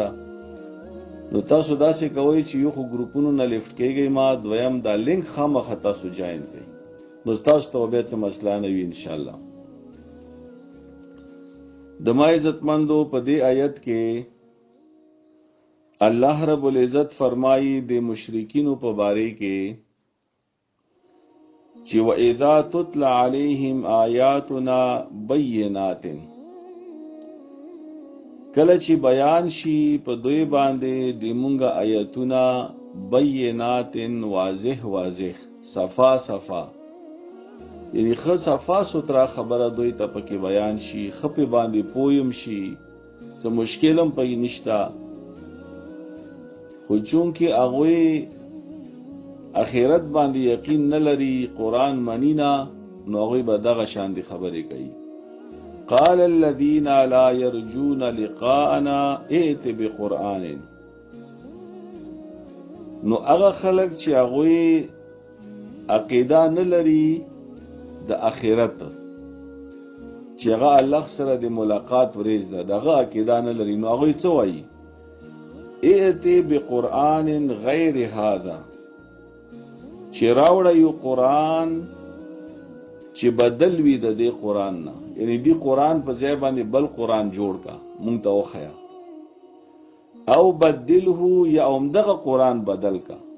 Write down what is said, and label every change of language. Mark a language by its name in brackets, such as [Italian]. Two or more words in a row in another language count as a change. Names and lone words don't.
[Pashto] نو تاسو داسې کوئ چې یو خو ګروپونو نه لیفټ کېږئ، ما دویم دا لینک خامخا تاسو جاین کړئ، نو تاسو ته بیا څه مسله نه وي انشاءالله. د ما عزتمندو په دې آیت کې [Arabic] الله رب العزت [Pashto] فرمایي د مشرکینو په باره کې چې [Arabic] وَإِذَا تُتْلَى عَلَيْهِمْ آيَاتُنَا بَيِّنَاتٍ، [Pashto] کله چې بیان شي په دوی باندې د مونږه آیتونه بینات، واضح واضح، صفا صفا، یعنی ښه صفا سترا خبره دوی ته پکې بیان شي، ښه پې باندې پویم شي، څه مشکل هم پکې نشته. خو چونکې هغوی اخرت باندې یقین نه لري، قرآن منی نه، نو هغوی به دغه شاندې خبرې کوي. [Arabic] قال الذين لا يرجون لقاءنا ائت بقرآن. [Pashto] نو هغه خلک چې هغوی عقیده نه لري د اخرت، چې هغه الله سره د ملاقات ورځ ده، دغه عقیده نه لري، نو هغوی څه وایي؟ [Arabic] ائت بقرآن غیر هذا، [Pashto] چې راوړه یو قرآن چې بدل وي د دې قرآن نه، یعنی دی قرآن په ځای باندې بل قرآن جوړ کا، مونږ ته وښیه، او بدله، یا همدغه قرآن بدل کا.